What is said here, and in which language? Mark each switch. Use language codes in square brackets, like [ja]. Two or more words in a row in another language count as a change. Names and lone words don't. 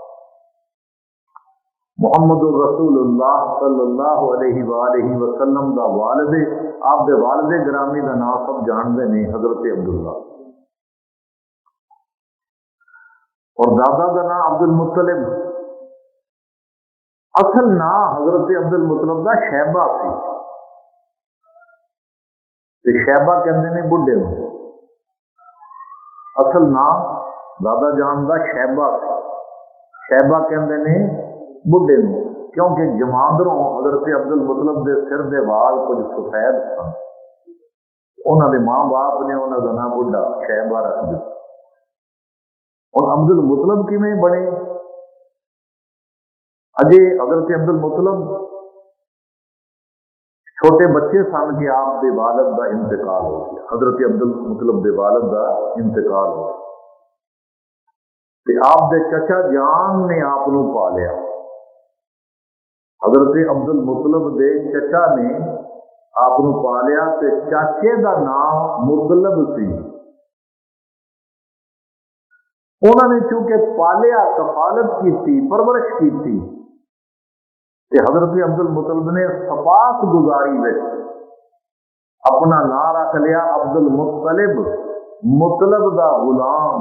[pa] محمد رسول اللہ [ar] صلی اللہ علیہ وآلہ وسلم [pa] دا والد، آپ دے والد گرامی دا نام [ur] سب جانتے ہیں [pa] حضرت عبداللہ، اور دادا دا نام عبد المطلب۔ اصل نام حضرت عبد المطلب دا شیبہ سی، تے شیبہ کہندے نے بڈھے نوں، اصل نام دادا جان دا شیبہ سی، شیبہ کہندے نے بڈھے نوں، کیونکہ جماندروں حضرت عبد المطلب دے سر دے وال کچھ سفید سن، انہاں دے ماں باپ نے انہاں دا نام بڈھا شیبہ رکھ دتا۔ اور عبد المطلب کیویں بنے؟ اجے حضرت عبد المطلب چھوٹے بچے سن کہ آپ دے والد دا انتقال ہو گیا، حضرت عبد المطلب دے والد دا انتقال ہو گیا، تے آپ دے چچا جان نے آپ نو پالیا، حضرت عبد المطلب دے چچا نے آپ نو پالیا، تے چاچے دا نام مطلب سی، [ur] انہوں نے چونکہ پالیا، کفالت کی، پرورش کی، کہ حضرت عبد المطلب نے سپاس گزاری میں اپنا نام رکھ لیا عبد المطلب، [pa] مطلب دا غلام۔